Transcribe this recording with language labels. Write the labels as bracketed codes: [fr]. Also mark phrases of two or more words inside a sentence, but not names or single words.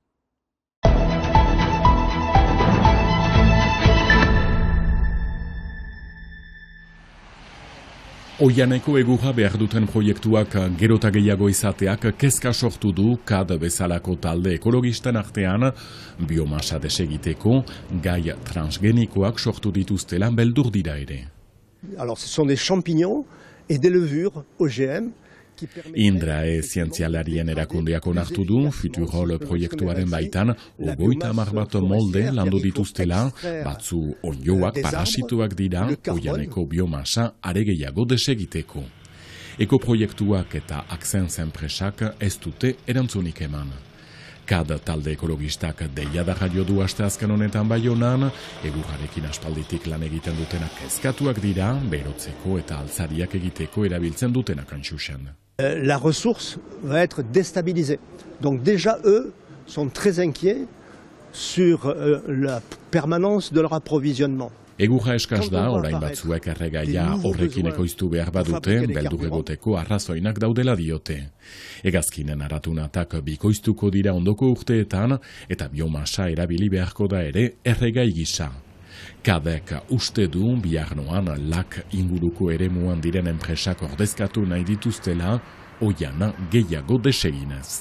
[eu] Oianeko egurra behar duten proiektuak gerota gehiago izateak kezka sortu du KAD bezalako talde ekologisten artean biomasa desegiteko gai transgenikoak sortu dituztela beldur dira ere. [fr] Alors, ce sont des champignons et des levures OGM. [eu] Indrae zientzialarien erakundeak onartu du Futurol proiektuaren baitan 30 bat molde landu dituztela, batzu ondioak parasituak dira oianeko biomasa are gehiago desegiteko. Ekoproiektuak eta Axens enpresak ez dute erantzunik eman. KAD talde ekologistak deiada jaio du asteazken honetan Baionan, egurrarekin aspalditik lan egiten dutenak kezkatuak dira, berotzeko eta altzariak egiteko erabiltzen dutenak antxusen. [fr] La ressource va être déstabilisée. Donc déjà, eux sont très inquiets sur la permanence de leur approvisionnement. [eu] Egurra eskaz da, orain batzuek erregaia horrekin ekoiztu behar badute, beldur egoteko arrazoinak daudela diote. Hegazkinen aratunatak bikoiztuko dira ondoko urteetan, eta biomasa erabili beharko da ere erregai gisa. KADek uste du bihar noan lak inguruko eremuan diren enpresak ordezkatu nahi dituztela, oiana gehiago deseginez.